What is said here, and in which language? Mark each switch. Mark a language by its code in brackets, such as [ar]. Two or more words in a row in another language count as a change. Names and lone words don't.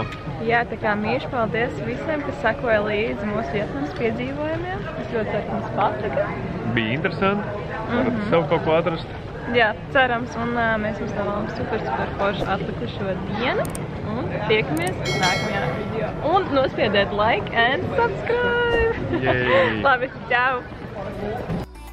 [lv] Jā, tā kā mīļš paldies visiem, kas sekoja līdzi mūsu Vietnamas piedzīvojumiem. Es ļoti ceru, ka mums patika. Bija interesanti. Varat sev kaut ko atrast. Jā, cerams, un mēs jums vēlam super foršu atlikušo dienu. Un tiekamies nākamajā video. Un nospiediet [en] like and subscribe! Yay. [lv] Labi, čau!